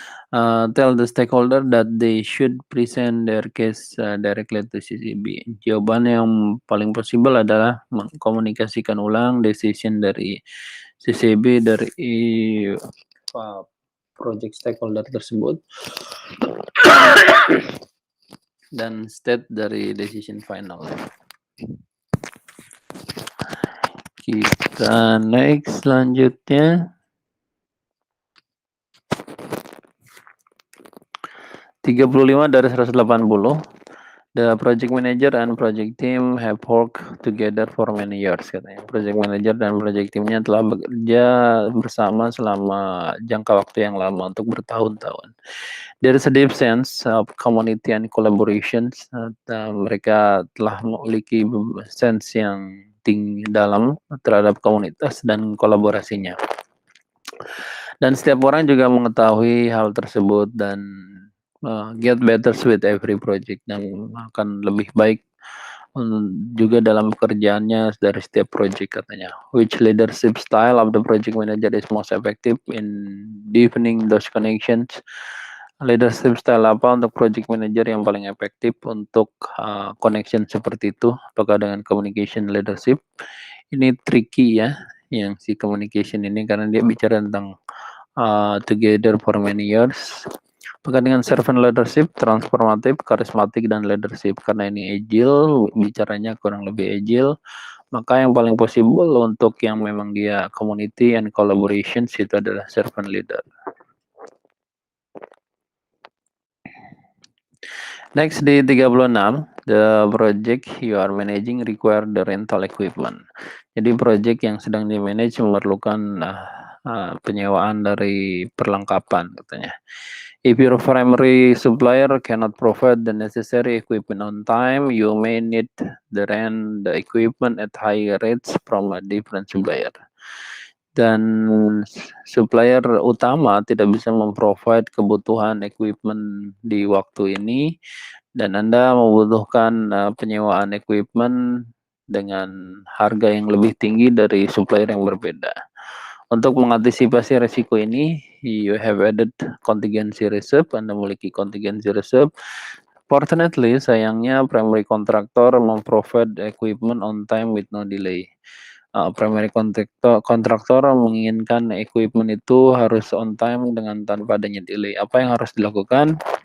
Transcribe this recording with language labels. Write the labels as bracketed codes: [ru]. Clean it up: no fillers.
[en] Tell the stakeholder that they should present their case directly to CCB. [id] Jawaban yang paling possible adalah mengkomunikasikan ulang decision dari CCB dari project stakeholder tersebut dan state dari decision final. Kita next selanjutnya. 35 dari 180. [en] The project manager and project team have worked together for many years, [id] katanya. Project manager dan project teamnya telah bekerja bersama selama jangka waktu yang lama, untuk bertahun-tahun. [en] There is a deep sense of community and collaboration. [id] Mereka telah memiliki sense yang tinggi dalam terhadap komunitas dan kolaborasinya. Dan setiap orang juga mengetahui hal tersebut dan [en] get better with every project, [id] dan akan lebih baik juga dalam pekerjaannya dari setiap project, katanya. [en] Which leadership style of the project manager is most effective in deepening those connections? [id] Leadership style apa untuk project manager yang paling efektif untuk connection seperti itu? Apakah dengan communication leadership? Ini tricky ya, yang si communication ini, karena dia bicara tentang [en] together for many years. [id] Apakah dengan servant leadership, transformatif, karismatik, dan leadership? Karena ini agile, bicaranya kurang lebih agile, maka yang paling possible untuk yang memang dia [en] community and collaboration [id] itu adalah servant leader. [en] Next di 36, the project you are managing require the rental equipment. [id] Jadi project yang sedang di-manage memerlukan penyewaan dari perlengkapan katanya. [en] If your primary supplier cannot provide the necessary equipment on time, you may need the rent the equipment at higher rates from a different supplier. [id] Dan supplier utama tidak bisa memprovide kebutuhan equipment di waktu ini, dan Anda membutuhkan penyewaan equipment dengan harga yang lebih tinggi dari supplier yang berbeda. Untuk mengantisipasi resiko ini, [en] you have added contingency reserve. [id] Anda memiliki contingency reserve. [en] Fortunately, [id] sayangnya [en] primary contractor memprovide equipment on time with no delay. [id] Primary kontraktor menginginkan equipment itu harus on time dengan tanpa adanya delay. Apa yang harus dilakukan?